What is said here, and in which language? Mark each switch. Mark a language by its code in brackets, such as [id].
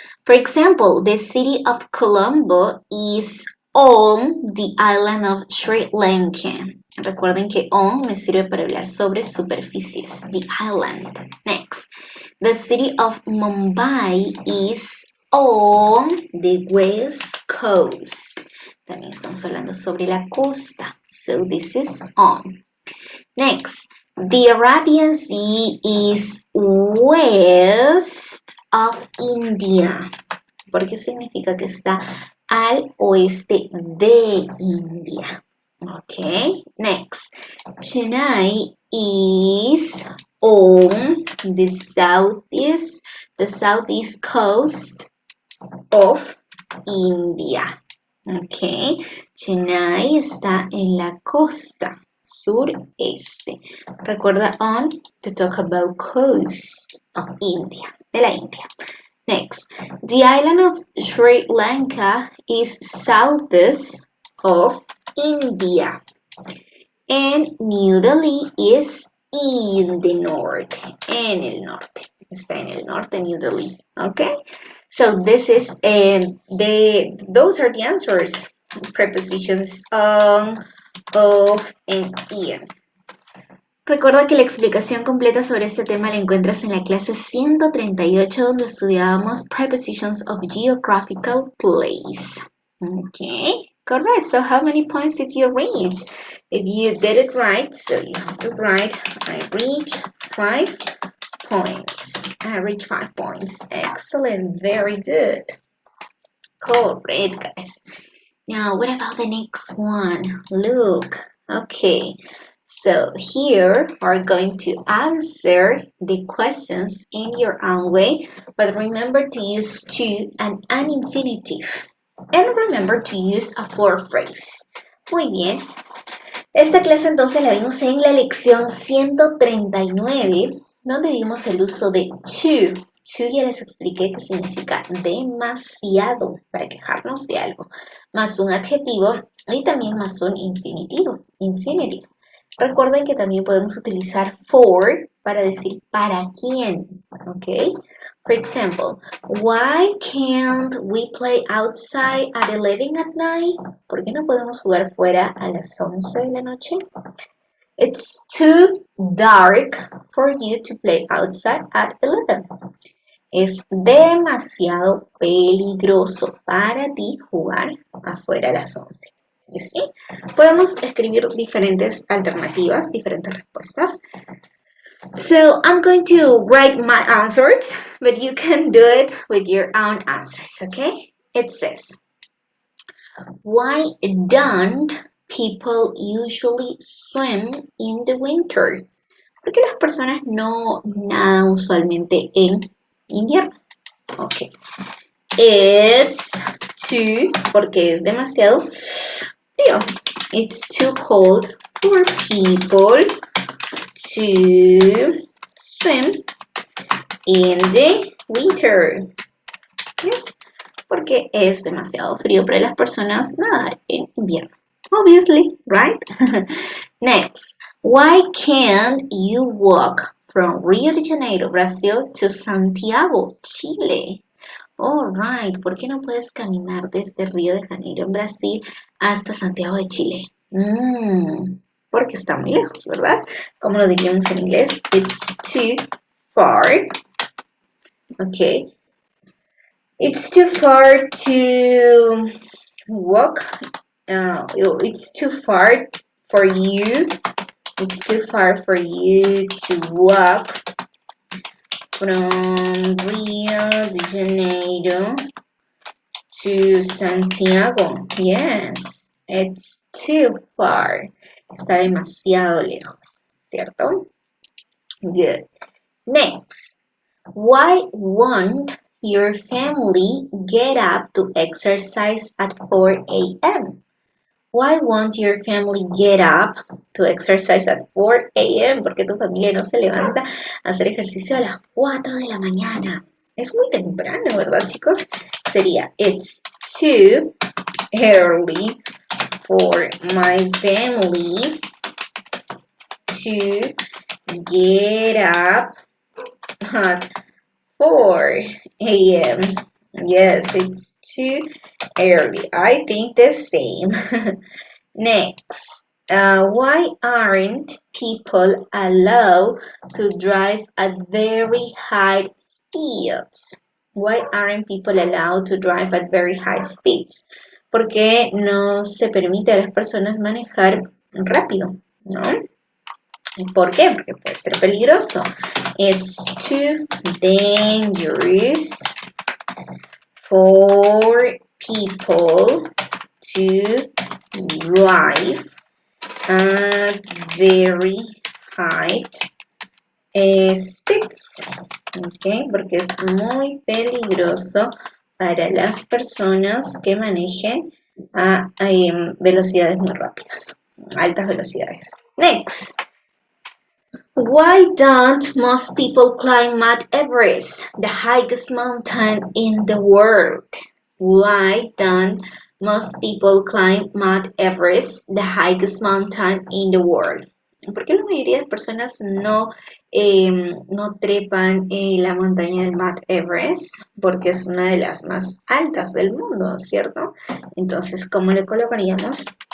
[en] For example, the city of Colombo is on the island of Sri Lanka. [es] Recuerden que on me sirve para hablar sobre superficies, [en] the island. Next, The city of Mumbai is on the west coast. [es] También estamos hablando sobre la costa. [en] So this is on. Next, the Arabian Sea is west of India. [es] ¿Por qué significa que está al oeste de India? [en] Okay, next. Chennai is on the southeast coast of India. [es] Okay, Chennai está en la costa sureste. Recuerda [en] on to talk about coast of India, [es] de la India. [en] Next, the island of Sri Lanka is southeast of India. And New Delhi is in the north. [es] En el norte. Está en el norte, New Delhi. [en] Okay? So this is those are the answers. Prepositions on, of, and in. [es] Recuerda que la explicación completa sobre este tema la encuentras en la clase 138 donde estudiábamos [en] Prepositions of Geographical Place. Okay, correct. So how many points did you reach? If you did it right, so you have to write, I reached 5 points. I reached 5 points. Excellent, very good. Correct, guys. Now, what about the next one? Look, okay. So here we're going to answer the questions in your own way, but remember to use to and an infinitive. And remember to use a for phrase. [es] Muy bien. Esta clase entonces la vimos en la lección 139, donde vimos el uso de to. To ya les expliqué que significa demasiado, para quejarnos de algo, más un adjetivo y también más un infinitivo, infinitive. Recuerden que también podemos utilizar for para decir para quién, ¿ok? [en] For example, why can't we play outside at 11 at night? [es] ¿Por qué no podemos jugar fuera a las 11 de la noche? [en] It's too dark for you to play outside at 11. [es] Es demasiado peligroso para ti jugar afuera a las 11. ¿Y sí? Podemos escribir diferentes alternativas, diferentes respuestas. [en] So I'm going to write my answers, but you can do it with your own answers, okay? It says, why don't people usually swim in the winter? [es] ¿Por qué las personas no nadan usualmente en invierno? Ok. [en] It's too, [es] porque es demasiado frío. [en] It's too cold for people to swim in the winter. Yes, [es] porque es demasiado frío para las personas nadar en invierno. [en] Obviously, right? Next, why can't you walk from Rio de Janeiro, Brazil to Santiago, Chile? All right, [es] ¿por qué no puedes caminar desde Río de Janeiro en Brasil hasta Santiago de Chile? Porque está muy lejos, ¿verdad? Como lo diríamos en inglés, [en] it's too far. Okay. It's too far to walk. It's too far for you. It's too far for you to walk from Rio de Janeiro to Santiago. Yes, it's too far. [es] Está demasiado lejos, ¿cierto? [en] Good. Next, why won't your family get up to exercise at 4 a.m.? Why won't your family get up to exercise at 4 a.m.? [es] Porque tu familia no se levanta a hacer ejercicio a las 4 de la mañana. Es muy temprano, ¿verdad, chicos? Sería, [en] it's too early for my family to get up at 4 a.m. Yes, it's too early. I think the same. Next, Why aren't people allowed to drive at very high speeds? Why aren't people allowed to drive at very high speeds? [es] Porque no se permite a las personas manejar rápido, ¿no? ¿Por qué? Porque puede ser peligroso. [en] It's too dangerous for people to drive at very high speeds, ¿ok? [es] Porque es muy peligroso para las personas que manejen a velocidades muy rápidas, altas velocidades. [en] Next. Why don't most people climb Mount Everest, the highest mountain in the world? Why don't most people climb Mount Everest, the highest mountain in the world? [es] ¿Por qué la mayoría de personas no trepan la montaña del Mount Everest? Porque es una de las más altas del mundo, ¿cierto? Entonces, ¿cómo le colocaríamos?